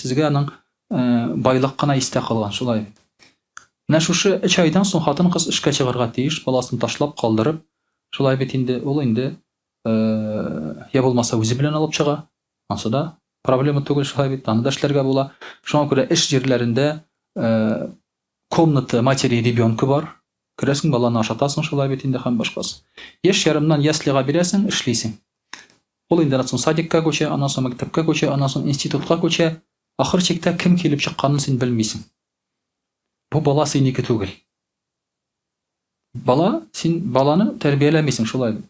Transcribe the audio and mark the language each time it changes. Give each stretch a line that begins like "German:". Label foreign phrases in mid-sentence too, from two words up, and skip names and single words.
Tatar: Сезгә аның байлык кына истә калган, шулай. Менә шушы 3 айдан соң хатын-кыз эшкә чыгарга тиеш, баласын ташлап калдырып, шулай бит инде ул инде я булмаса үзе белән алып чыга. Ансы да проблема түгел, шулай бит, аны да эшләргә була. Шуңа күрә эш җирләрендә
Russian: комната матери ребенка
Tatar: бар. Керәсең, баланы ашатасың, шулай бит инде һәм башкасы. Яшь ярымнан яслига бирәсең, эшлисең. Ул инде аннан соң садикка күчә, аннан соң мәктәпкә күчә, аннан соң институтка күчә. Ахыр чиктә кем килеп чыкканын син белмисең. Бу бала синеке түгел. Син баланы тәрбияләмисең, шулай бит.